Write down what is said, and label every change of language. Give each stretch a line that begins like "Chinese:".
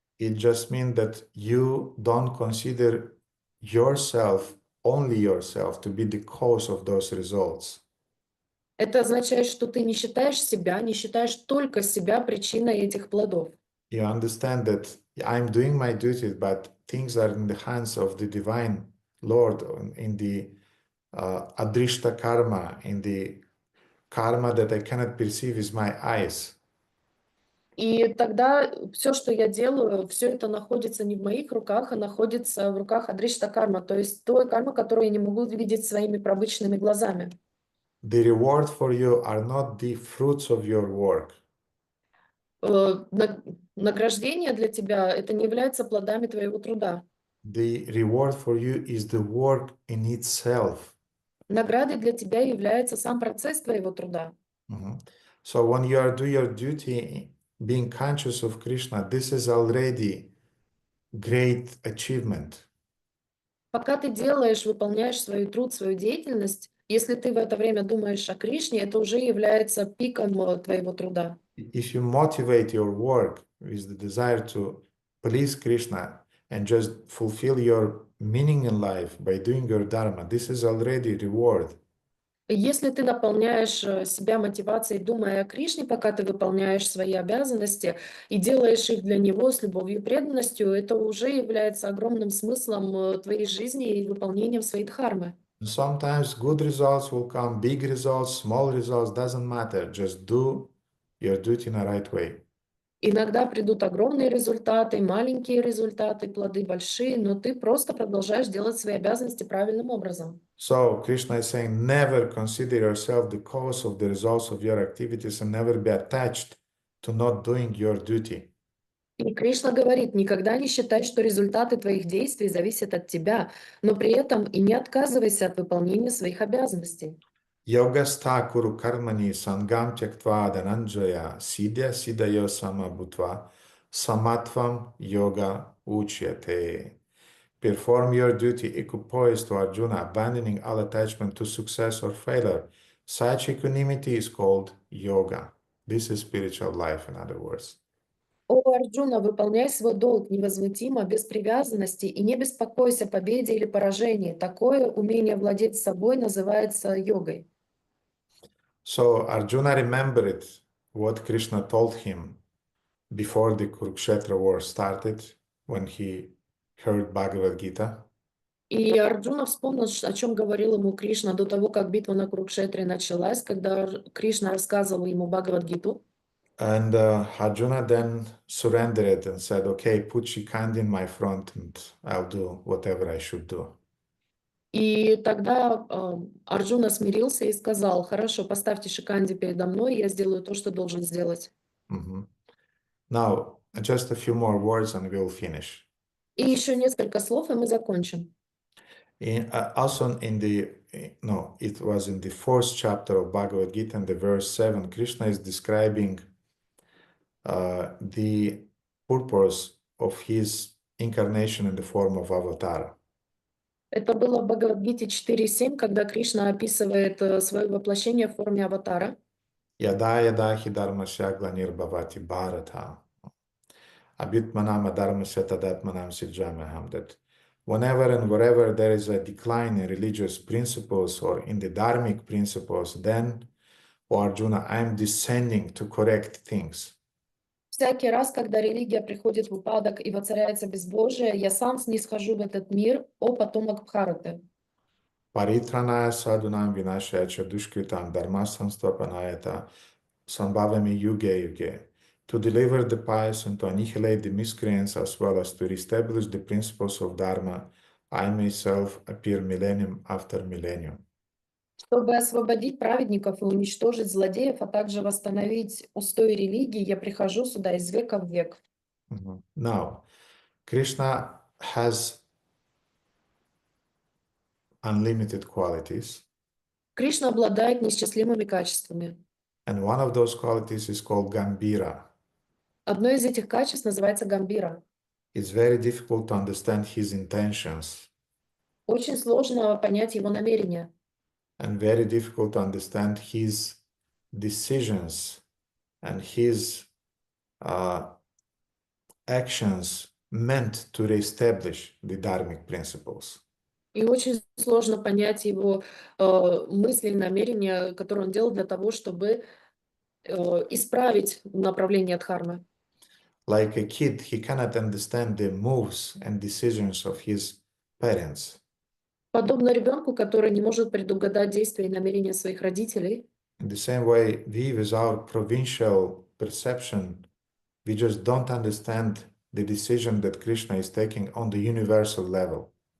English: It just means that you don't consider yourself, only yourself, to be the cause of those results.
Russian: Это означает, что ты не считаешь себя, не считаешь только себя причиной этих плодов.
English: You understand that I'm doing my duty, but things are in the hands of the divine Lord, in the adrishta karma, in the karma that I cannot perceive with my eyes.
Russian: И тогда все, что я делаю, все это находится не в моих руках, а находится в руках Адришта карма, то есть той кармы, которую я не могу видеть своими обычными глазами.
English: The reward for you are not the fruits of your work.
Russian: Награждение для тебя это не является плодами твоего труда.
English: The reward for you is the work in itself.
Russian: Наградой для тебя является сам процесс твоего труда.
English: So when you are doing your duty, being conscious of Krishna, this is already great achievement.
Russian: Пока ты делаешь, выполняешь свой труд, свою деятельность, если ты в это время думаешь о Кришне, это уже является пиком твоего труда.
English: If you motivate your work with the desire to please Krishna and just fulfill your meaning in life by doing your dharma, this is already reward.
Russian: Если ты наполняешь себя мотивацией, думая о Кришне, пока ты выполняешь свои обязанности и делаешь их для Него с любовью и преданностью, это уже является огромным смыслом твоей жизни и выполнением своей дхармы.
English: Sometimes good results will come, big results, small results, doesn't matter. Just do your duty in the right way.
Russian: Иногда придут огромные результаты, маленькие результаты, плоды большие, но ты просто продолжаешь делать свои обязанности правильным образом.
English: So Krishna is saying, never consider yourself the cause of the results of your activities and never be attached to not doing your duty.
Russian: И Кришна говорит, никогда не считай, что результаты твоих действий зависят от тебя, но при этом и не отказывайся от выполнения своих обязанностей.
Sanskrit: Yogastha kuru karmani sangam tyaktva dhananjaya siddhya siddhayo samabhutva samatvam yoga uchyate.
English: Perform your duty equipoised to Arjuna, abandoning all attachment to success or failure. Such equanimity is called yoga. This is spiritual life, in other words.
Russian: О, Арджуна, выполняй свой долг невозмутимо, без привязанности и не беспокойся о победе или поражении. Такое умение владеть собой называется йогой.
English: So Arjuna remembered what Krishna told him before the Kurukshetra war started, when he heard Bhagavad Gita.
Russian: И Арджуна вспомнил, о чем говорил ему Кришна до того, как битва на Курукшетре началась, когда Кришна рассказывал ему Бхагавад-гиту.
English: And Arjuna then surrendered and said, okay, put Shikandi in my front and I'll do whatever I should do.
Russian: И тогда Арджуна смирился и сказал, хорошо, поставьте Шиканди передо мной, я сделаю то, что должен сделать.
English: Now, just a few more words and we'll finish.
Russian: И еще несколько слов, и мы закончим.
English: Also it was in the 4th chapter of Bhagavad Gita, in the verse 7, Krishna is describing the purpose of his incarnation in the form of avatar.
Russian: Это было в Бхагавад-гите 4.7, когда Кришна описывает свое воплощение в форме аватара.
Sanskrit: Yada yada hi dharmasya glanir bhavati bharata. Abhyutmanam adharmasya tadatmanam sijamaham,
English: that whenever and wherever there is a decline in religious principles or in the dharmic principles, then, O Arjuna, I am descending to correct things.
Russian: Всякий раз, когда религия приходит в упадок и воцаряется безбожие, я сам снисхожу в этот мир, о потомок Бхараты.
Sanskrit: Paritranaya sadhunam vinashaya cha dushkritam dharma samstvapanayata sambhavami yuge yuge.
English: To deliver the pious and to annihilate the miscreants as well as to reestablish the principles of dharma, I myself appear millennium after millennium.
Russian: Чтобы освободить праведников и уничтожить злодеев, а также восстановить устои религии, я прихожу сюда из века в век.
English: Now, Krishna has unlimited qualities,
Russian: Кришна обладает неисчислимыми качествами.
English: and one of those qualities is called Gambhira.
Russian: Одно из этих качеств называется гамбира.
English: It's very difficult to understand his intentions
Russian: Очень сложно понять его намерения.
English: and very difficult to understand his decisions and his actions meant to reestablish the dharmic principles.
Russian: И очень сложно понять его мысли и намерения, которые он делал для того, чтобы исправить направление дхармы.
English: Like a kid, he cannot understand the moves and decisions of his parents.
Russian: Подобно ребенку, который не может предугадать действия и намерения своих родителей,
English: In the same way, we, with our provincial perception, we just don't understand the decision that Krishna is taking on the universal level.